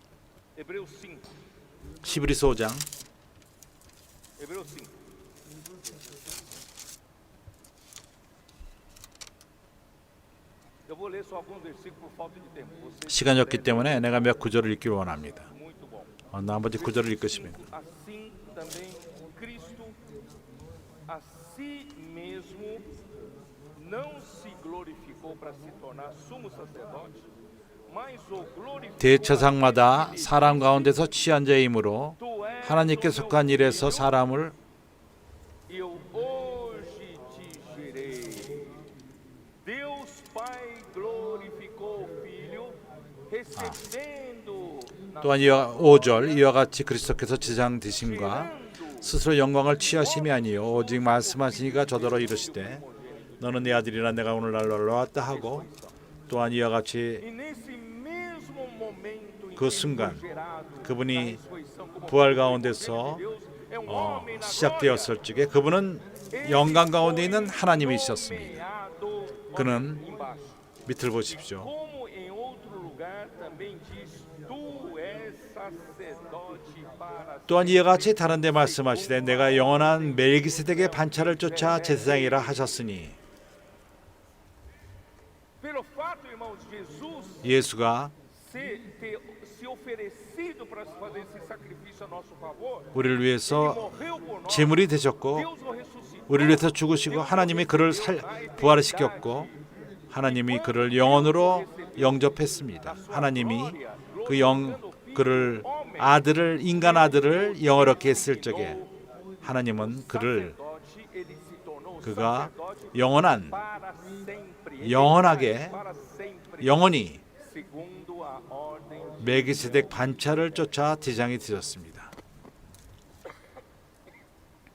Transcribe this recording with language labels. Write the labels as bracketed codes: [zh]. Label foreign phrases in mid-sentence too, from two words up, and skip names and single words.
[ko] 히브리서 5장 시간이 없기 때문에 내가 몇 구절을 읽기를 원합니다. 나머지 구절을 읽으시면 [pt] Assim também Cristo a si mesmo não se glorificou para se tornar sumo sacerdote, mas o glorificou [ko] 대처상마다 사람 가운데서 취한 자이므로 하나님께 속한 일에서 사람을 [pt] Eu hoje te gerei. Deus Pai glorificou o Filho, recebendo [ko] 또한 5절 이와 같이 그리스도께서 지상 되심과 스스로 영광을 취하심이 아니요 오직 말씀하시니가 저더러 이르시되 너는 내 아들이라 내가 오늘날 너를 놓았다 하고 또한 이와 같이 [pt] E nesse mesmo momento em [ko] 그 [pt] que [ko] 순간 [pt] foi gerado [ko] 그분이 [pt] na ressurreição como [ko] 부활 [pt] filho [ko] 가운데서 [pt] de Deus, é um homem na [ko] 시작되었을 [pt] glória. [ko] 적에 그분은 영광 가운데 있는 [pt] Ele [ko] 하나님이셨습니다. [pt] nomeado, [ko] 그는 [pt] embaixo. [ko] 밑을 보십시오. [pt] Como em outro lugar também diz, tu és sacerdote para [ko] 또한 이와 같이 다른 데 말씀하시되 내가 영원한 멜기세덱의 반차를 쫓아 제사장이라 하셨으니 [pt] pelo fato, irmãos, de Jesus [ko] 예수가 [pt] se oferecido para fazer esse sacrifício a nosso favor, [ko] 우리를 [pt] ele [ko] 위해서 [pt] morreu por nós, [ko] 제물이 되셨고 [pt] Deus o ressuscitou. [ko] 우리를 위해서 죽으시고 하나님이 그를 부활시켰고 하나님이 그를 영원으로 영접했습니다. 하나님이 그를 아들을 인간 아들을 영어롭게 했을 적에 하나님은 그를 그가 영원한 [pt] Para sempre, [ko] 영원하게 [pt] para sempre, [ko] 영원히 [pt] segundo a ordem [ko] 멜기세덱 반차를 쫓아 대장이 되셨습니다.